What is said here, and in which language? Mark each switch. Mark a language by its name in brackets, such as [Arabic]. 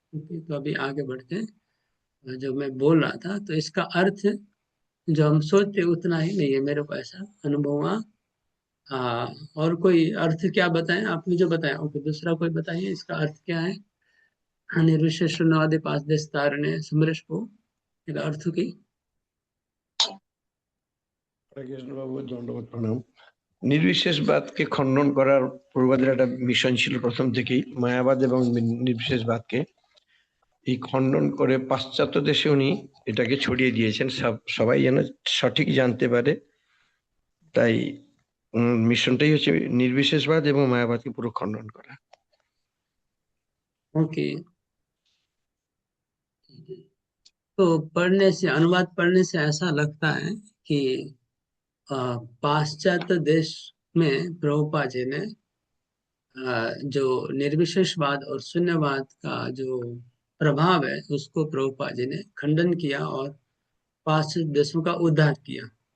[Hindi] Okay, तो अभी आगे बढ़ते हैं। जो मैं बोल रहा था, तो इसका अर्थ जो हम सोचते उतना ही नहीं है, मेरे को ऐसा अनुभव हुआ। और कोई अर्थ क्या बताएं, आपने जो बताया, ओके, दूसरा कोई बताइए इसका अर्थ क्या है। निर्विशेष शून्यवादी पांच देश तारने समरेश को [Bangla] এর অর্থ কি? বাবু দণ্ডবোধ প্রণাম। নির্বিশেষবাদকে খণ্ডন করার পূর্বদের একটা মিশন ছিল প্রথম থেকেই, মায়াবাদ এবং নির্বিশেষবাদকে এই খণ্ডন করে পাশ্চাত্য দেশে উনি এটাকে ছড়িয়ে দিয়েছেন, সবাই যেন সঠিক জানতে পারে। তাই মিশনটাই হচ্ছে নির্বিশেষবাদ এবং মায়াবাদকে পুরো খণ্ডন করা। [Hindi] ओके, तो पढ़ने से, अनुवाद पढ़ने से ऐसा लगता है कि पाश्चात्य देश में प्रभुपा जी ने जो निर्विशेषवाद और शून्यवाद का जो प्रभाव है उसको प्रभुपा जी ने खंडन किया और पाश्चात्य देशों का उद्धार किया।